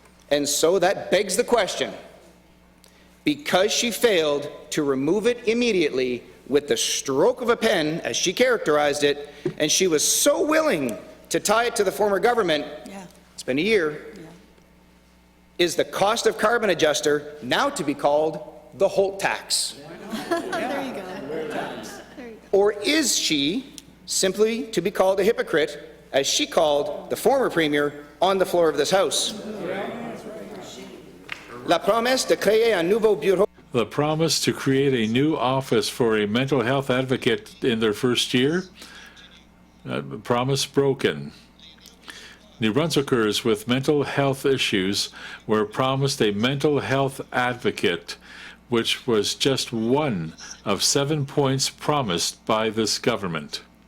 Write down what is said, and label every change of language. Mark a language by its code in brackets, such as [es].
[en] And so that begs the question, because she failed to remove it immediately with the stroke of a pen, as she characterized it, and she was so willing to tie it to the former government, it's been a year, is the cost of carbon adjuster now to be called the Holt tax? There you go. Or is she simply to be called a hypocrite, as she called the former Premier on the floor of this House? [fr] La promesse de créer un nouveau bureau. [en] The promise to create a new office for a mental health advocate in their first year? Promise broken. New Brunswickers with mental health issues were promised a mental health advocate, which was just one of 7 points promised by this government.